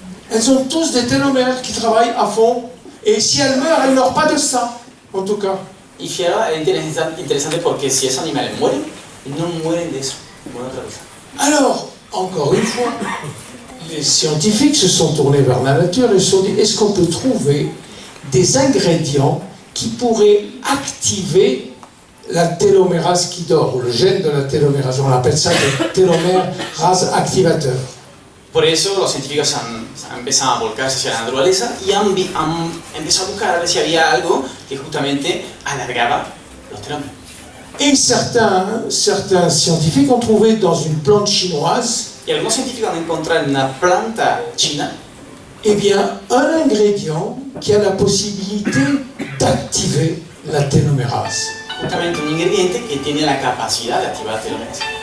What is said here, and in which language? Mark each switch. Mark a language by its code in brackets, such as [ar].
[fr] elles ont tous des télomères qui travaillent à fond. Et si elles meurent ne meurent pas de ça, en tout cas. [es] Y fijaros, es interesante porque si esos animales mueren, no mueren de eso, mueren otra cosa. [fr] Alors, encore une fois, les scientifiques se sont tournés vers la nature et se sont dit, est-ce qu'on peut trouver des ingrédients qui pourraient activer la télomérase qui dort, ou le gène de la télomérase, on appelle ça le télomérase activateur. [es] Por eso los científicos han empezado a volcarse hacia la naturaleza y han empezado a buscar a ver si había algo que justamente alargaba los telómeros. [fr] Et certains scientifiques ont trouvé dans une plante chinoise, [es] Y algunos científicos han encontrado en una planta china, [fr] eh bien, un ingrédient qui a la possibilité d'activer la télomérase. [es] justamente un ingrediente que tiene la capacidad de activar telomeras.